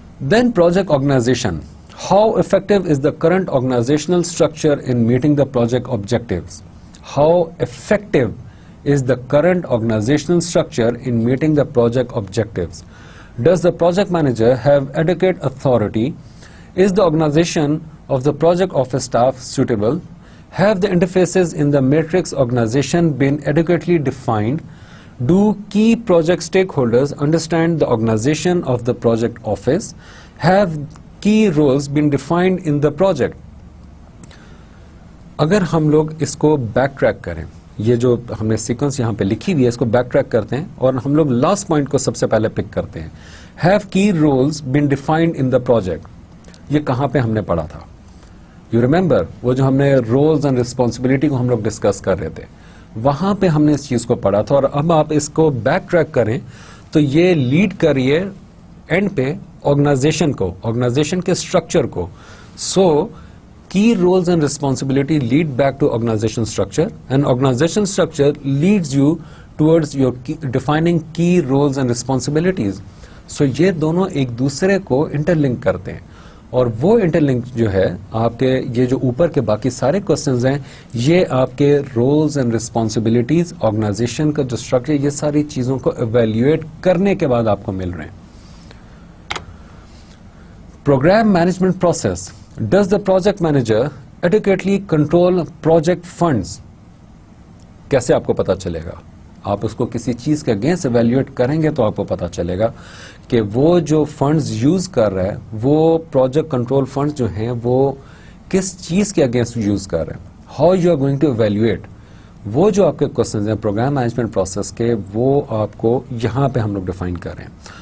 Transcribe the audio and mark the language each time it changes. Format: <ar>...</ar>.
<en>Then project organization. How effective is the current organizational structure in meeting the project objectives? How effective is the current organizational structure in meeting the project objectives? Does the project manager have adequate authority? Is the organization of the project office staff suitable? Have the interfaces in the matrix organization been adequately defined? Do key project stakeholders understand the organization of the project office? Have key roles been defined in the project?</en> <ur>اگر ہم لوگ اس کو back track کریں، یہ جو ہم نے sequence یہاں پہ لکھی ہوئی ہے اس کو بیک ٹریک کرتے ہیں اور ہم لوگ لاسٹ پوائنٹ کو سب سے پہلے پک کرتے ہیں.</ur> <en>Have key roles been defined in the project.</en> <ur>یہ کہاں پہ ہم نے پڑھا تھا؟</ur> <en>you remember</en> <ur>وہ جو ہم نے رولز اینڈ ریسپانسبلٹی کو ہم لوگ ڈسکس کر رہے تھے، وہاں پہ ہم نے اس چیز کو پڑھا تھا. اور اب آپ اس کو بیک ٹریک کریں تو یہ لیڈ کر رہی ہے اینڈ پہ آرگنائزیشن کو، آرگنائزیشن کے اسٹرکچر کو.</ur> <en>So key roles and responsibility lead back to organization structure, and organization structure leads you towards your defining key roles and responsibilities.</en> <ur>So یہ دونوں ایک دوسرے کو انٹرلنک کرتے ہیں، اور وہ انٹرلنک جو ہے آپ کے یہ جو اوپر کے باقی سارے کوسچنز ہیں یہ آپ کے رولز اینڈ ریسپانسبلٹیز، آرگنائزیشن کا جو اسٹرکچر، یہ ساری چیزوں کو ایویلیویٹ کرنے کے بعد آپ کو مل رہے ہیں.</ur> <en>Program management process. Does the project manager adequately control project funds?</en> <ur>کیسے آپ کو پتا چلے گا؟ آپ اس کو کسی چیز کے اگینسٹ ایویلیویٹ کریں گے تو آپ کو پتا چلے گا کہ وہ جو فنڈز یوز کر رہا ہے، وہ پروجیکٹ کنٹرول فنڈز جو ہیں وہ کس چیز کے اگینسٹ یوز کر رہے ہیں.</ur> <en>How you are going to evaluate.</en> <ur>وہ جو آپ کے کوشچنز ہیں پروگرام مینجمنٹ پروسیس کے، وہ آپ کو یہاں پہ ہم لوگ ڈیفائن کر رہے ہیں.</ur>